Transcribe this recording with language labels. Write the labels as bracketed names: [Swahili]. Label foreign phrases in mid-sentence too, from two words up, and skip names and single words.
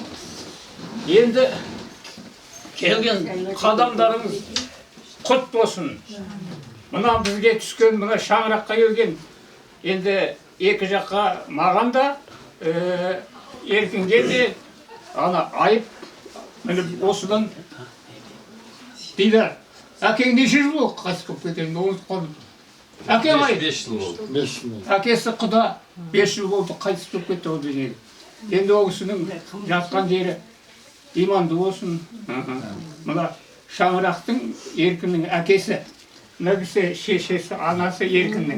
[Kazakh] Енді келген қадамдарыңыз құт болсын. Мына бізге түскен, мына шаңыраққа келген, енді екі жаққа маған да, Еркінге де, Ana ayıp. Mene osıdan Diler. Әкең неше жыл болды қайтыс болып кеткен? Ұмытып қалдым. Әкең ай? 5 жыл болды. 5 жыл. Әкесі құда 5 жыл болды қайтыс болып кетті ол дүниеге. Енді ол кісінің жатқан жері иманды болсын. Мына Шаңырақтың Еркіннің әкесі, мына кісі шешесі, анасы Еркіннің.